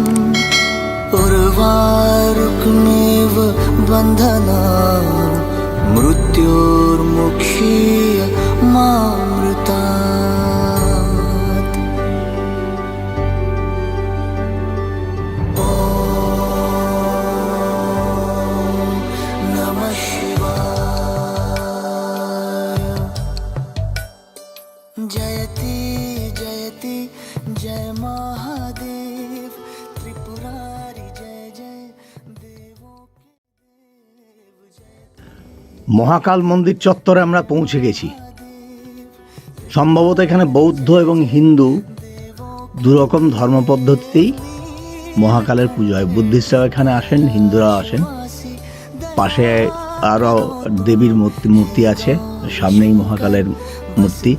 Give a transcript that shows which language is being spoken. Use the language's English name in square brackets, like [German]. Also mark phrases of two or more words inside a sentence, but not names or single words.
[Sanskrit] उर्वारुकमेव बन्धनान् मृत्योर्मुक्षीय मामृतात्। ॐ नमः शिवाय। [Hindi] जयति जयति जय महादेव, त्रिपुरारी जय जय देवों के देव जयति। [Bangla] মহাকাল মন্দির চত্বরে আমরা পৌঁছে গেছি। সম্ভবত এখানে বৌদ্ধ এবং হিন্দু দুরকম ধর্মপদ্ধতিতেই মহাকালের পুজো হয়। বুদ্ধিস্টরাও এখানে আসেন, হিন্দুরাও আসেন। পাশে আরও দেবীর মূর্তি আছে, সামনেই মহাকালের মূর্তি।